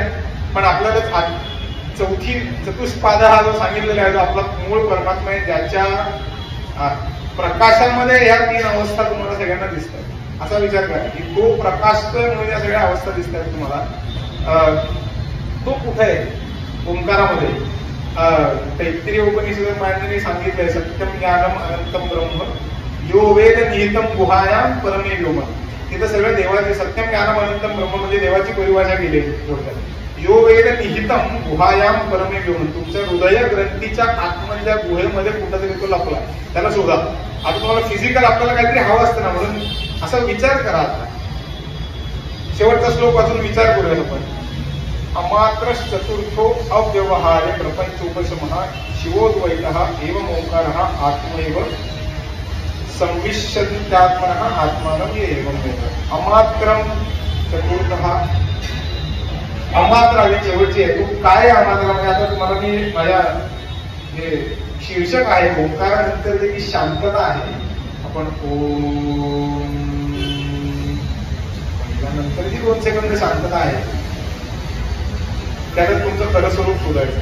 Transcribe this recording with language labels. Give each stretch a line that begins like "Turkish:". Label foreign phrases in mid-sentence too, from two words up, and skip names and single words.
Marathi: पण आपल्याला चौथी चतुष्पाद हा जो सांगितलेला आहे, जो आपला मूळ परमात्मा आहे, ज्याच्या प्रकाशामध्ये या 3 अवस्था तुम्हाला सगळ्यांना दिसतात. असा विचार करा की तो प्रकाश म्हणून या सगळ्या अवस्था दिसतात तुम्हाला. तो कुठे आहे? ओंकारामध्ये. तैत्तिरीय उपनिषद मांडणी सांगितलंय
Sanskrit: सत्यम ज्ञानम अनंतम ब्रह्म यो वेद निहितम गुहायाम परमे व्योम.
Marathi: तिथं सगळं देवाचे
Sanskrit: सत्यम ज्ञानम अनंतम ब्रह्म
Marathi: म्हणजे देवाची परिभाषा केली थोडक्यात.
Sanskrit: यो वेद निहितम गुहायाम परमे व्योम.
Marathi: तुमच्या हृदय ग्रंथीच्या आतमधल्या गुहेमध्ये कुठंतरी तो लपला, त्याला शोधा. आता तुम्हाला फिजिकल आपल्याला काहीतरी हवं असतं ना, म्हणून असा विचार करा. आता शेवटचा श्लोक वाचून विचार करूया आपण.
Sanskrit: अमात्र चतुर्थो अव्यवहार्य प्रपंचोपशमः शिवोद्वैतः एवं ओंकारः आत्मैव संविशन्त्यात्मनः आत्मानं एवं वेद. अमात्रम चतुर्थः.
Marathi: अमात्र आणि शेवटची आहे. तू काय अमात्र म्हणजे आता तुम्हाला मी माझ्या जे शीर्षक आहे ओंकारानंतर जी शांतता आहे, आपण ओम नंतर जी 2 सेकंद शांतता आहे त्यातच तुमचं खरं स्वरूप शोधायचं.